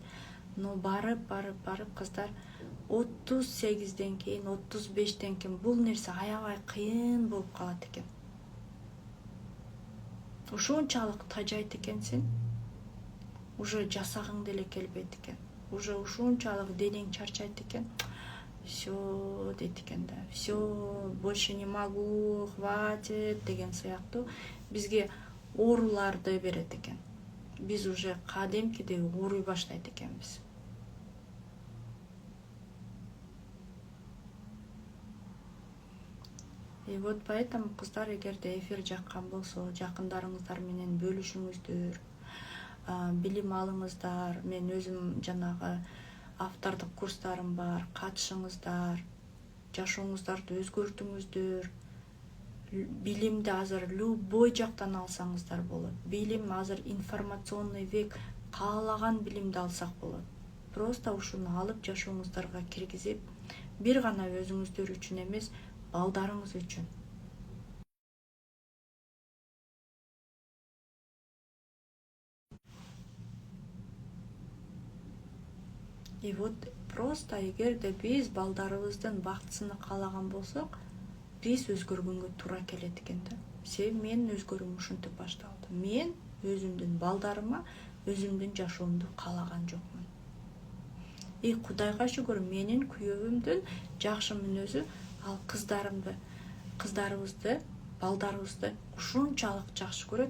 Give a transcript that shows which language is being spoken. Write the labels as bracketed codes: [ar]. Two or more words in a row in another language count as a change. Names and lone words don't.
[ky] Но барып кыздар 38ден кийин, 35ден кийин бул нерсе аябай кыйын болуп калат экен. Ушунчалык тажайт экенсиң, уже жасагың деле келбейт экен. Уже ушунчалык денең чарчайт экен. Всё дейт экен да. [ru] Всё, больше не могу, хватит [ky] деген сыяктуу бизге ооруларды берет экен. Биз уже кадимкидей ооруй баштайт экенбиз. [ru] И вот поэтому [ky] кыздар, эгерде эфир жаккан болсо, жакындарыңыздар менен бөлүшүңүздөр, билим алыңыздар. Мен өзүм жанагы автордук курстарым бар, катышыңыздар, жашооңуздарды өзгөртүңүздөр. Билимди азыр любой жактан алсаңыздар болот. Билим азыр [ru] информационный век, [ky] каалаган билимди алсак болот. Просто ушуну алып жашооңуздарга киргизип, бир гана өзүңүздөр үчүн эмес, балдарыңыз үчүн. [ru] И вот просто [ky] эгерде биз балдарыбыздын бактысын каалаган болсок, биз өзгөргөнгө туура келет экен да. Себеби менин өзгөрүүм ушинтип башталды. Мен өзүмдүн балдарыма өзүмдүн жашоомду каалаган жокмун. И Кудайга шүгүр, менин күйөөмдүн жакшы мүнөзү ал кыздарыбызды, балдарыбызды ушунчалык жакшы көрөт.